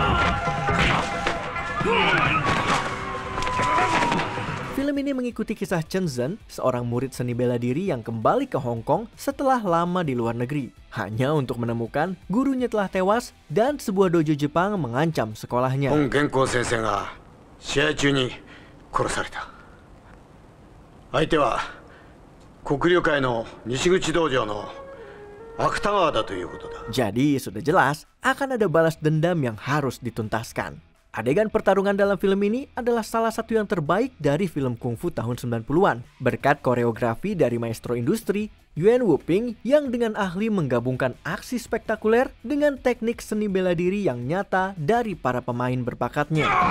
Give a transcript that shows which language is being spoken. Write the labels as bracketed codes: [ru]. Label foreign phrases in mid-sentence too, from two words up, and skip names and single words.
[id] Film ini mengikuti kisah Chen Zhen, seorang murid seni bela diri yang kembali ke Hong Kong setelah lama di luar negeri, hanya untuk menemukan gurunya telah tewas dan sebuah dojo Jepang mengancam sekolahnya. [ja] 試合中に殺された。相手は黒龍会の西口道場の芥川だということだ。 [id] Jadi sudah jelas akan ada balas dendam yang harus dituntaskan. Adegan pertarungan dalam film ini adalah salah satu yang terbaik dari film kungfu tahun 90-an, berkat koreografi dari maestro industri Yuen Woo-ping yang dengan ahli menggabungkan aksi spektakuler dengan teknik seni bela diri yang nyata dari para pemain berbakatnya.